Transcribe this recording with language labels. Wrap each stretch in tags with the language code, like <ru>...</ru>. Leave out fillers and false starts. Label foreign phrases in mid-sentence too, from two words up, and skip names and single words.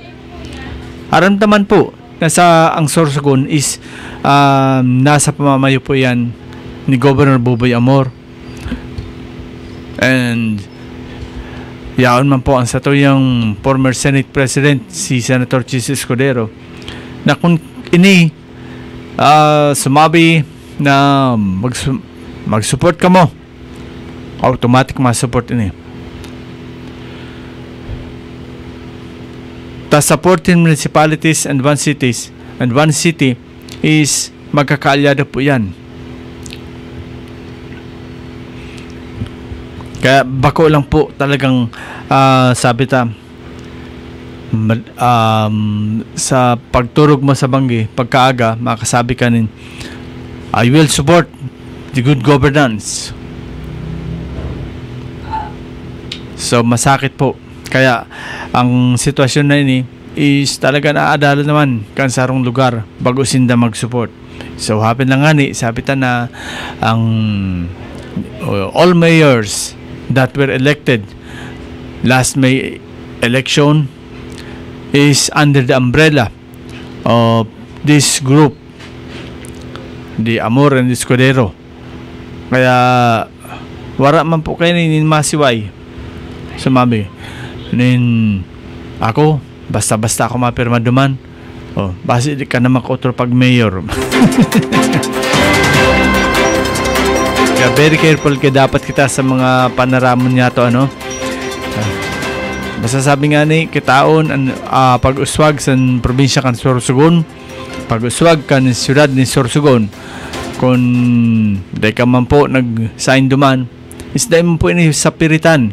<bik>Aramdaman po na ang Sorsogon is nasa pamamayo po yan ni Governor Boboy Amor, and yaon man po ang satuyang</bik> <en>former Senate President</en> <bik>si Senator Chis Escudero na kung ini sumabi na mag-support ka mo, automatic ma-support ini.</bik> <en>The supporting municipalities and one city is</en> <bik>magkakaalyado po yan. Kaya bako lang po talagang sabi sa pagturog mo sa banggi pagkaaga makasabi ka nin</bik> <en>I will support the good governance.</en> <bik>So masakit po. Kaya ang sitwasyon na ini is talaga naadala naman kan sarong lugar bago sinda mag-support.</bik> <en>So happen</en> <bik>lang nga ni sabi na ang</bik> <en>all mayors that were elected last May election is under the umbrella of this group, the Amor and Escudero.</en> <bik>Kaya wara man po kayo nin masiway sumabi nin ako basta-basta ako mapirma duman, basi di ka na makotro pag mayor. Kaya</bik> <en>very careful</en> <bik>dapat kita sa mga panaramon niya to basta sabi nga ni kitaon pag-uswag sa probinsya kan Sorsogon pag-uswag kan siyudad ni Sorsogon. Kung di ka man po nag-sign duman, is dahil mo po ini sa piritan.</bik>